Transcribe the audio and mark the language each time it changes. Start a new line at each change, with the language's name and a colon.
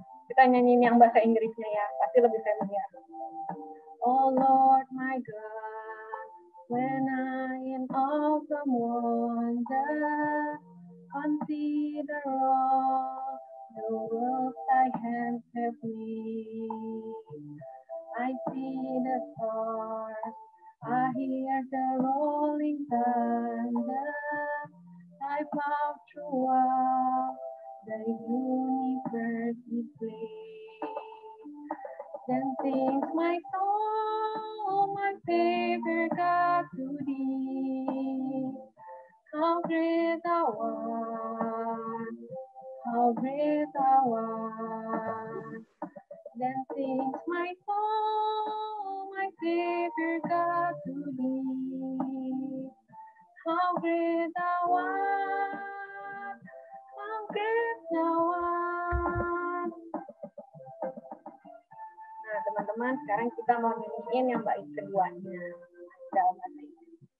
Indonesian: Kita nyanyiin yang bahasa Inggrisnya ya, pasti lebih familiar.
English: Oh Lord my God, when I in awesome wonder consider all the works thy hands have made. I see the stars, I hear the rolling thunder, thy power throughout the universe display. Then sings my soul, my Savior God, to thee. How great thou art, how great thou art. Then sings my soul, my Savior God, to thee. How great thou art, how great thou art.
Indonesian: Nah, teman-teman, sekarang kita mau nyanyiin yang bait keduanya dalam bahasa Inggris.